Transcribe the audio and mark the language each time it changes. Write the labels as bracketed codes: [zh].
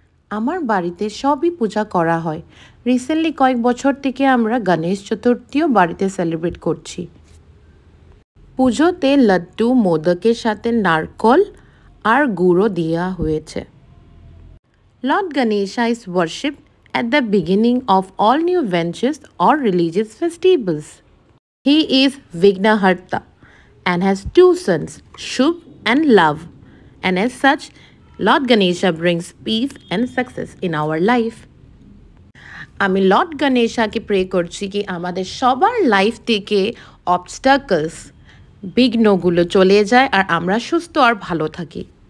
[bn] আমার বাড়িতে সবই পূজা করা হয়। রিসেন্টলি কয়েক বছর থেকে আমরা গণেশ চতুর্থীও বাড়িতে সেলিব্রেট করছি। পুজোতে লাড্ডু মোদকের সাথে নারকল আর গুঁড়ো দেওয়া হয়েছে। [en] Lord Ganesha is worshipped at the beginning of all new ventures or religious festivals. He is Vignaharta and has two sons, Shubh and Love. And as such, Lord Ganesha brings peace and success in our life. [bn] আমি Lord গণেশাকে pray করছি কি আমাদের সবার life থেকে obstacles বিঘ্নগুলো চলে যায় আর আমরা সুস্থ আর ভালো থাকি।